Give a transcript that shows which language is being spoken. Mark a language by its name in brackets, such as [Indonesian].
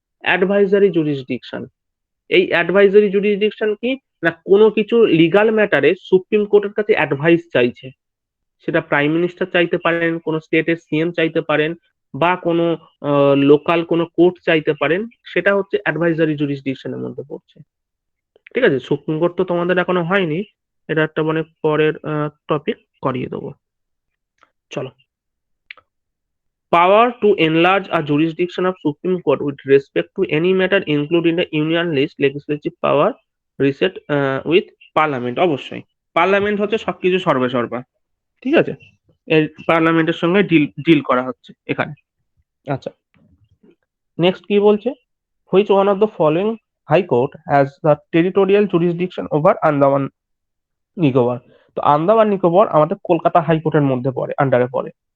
[Bangla] Advisory jurisdiction, এই advisory jurisdiction কি না, কোনো কিছু লিগাল ম্যাটারে সুপ্রিম কোর্টের কাছে অ্যাডভাইস চাইছে, সেটা প্রাইম মিনিস্টার চাইতে পারেন, কোনো স্টেটের সিএম চাইতে পারেন, বা কোনো লোকাল কোনো কোর্ট চাইতে পারেন, সেটা হচ্ছে অ্যাডভাইজারি জুরিসডিকশনের মধ্যে পড়ছে। ঠিক আছে। সুপ্রিম কোর্ট তো তোমাদের এখনো হয়নি, এটা একটা মানে পরের টপিক করিয়ে দেবো। চলো। [English] Power to enlarge a jurisdiction of Supreme Court with respect to any matter including the union list legislative power reset with parliament, [Bangla] অবশ্যই পার্লামেন্ট হচ্ছে সবকিছু সর্বে সর্বা। ঠিক আছে। এর পার্লামেন্টের সঙ্গে ডিল করা হচ্ছে এখানে। আচ্ছা, নেক্সট কি বলছে, [English] Which one of the following high court has the territorial jurisdiction over Andaman Nicobar? [Bangla] তো আন্দামান নিকোবর আমাদের কলকাতা হাইকোর্টের মধ্যে পড়ে, আন্ডারে পড়ে।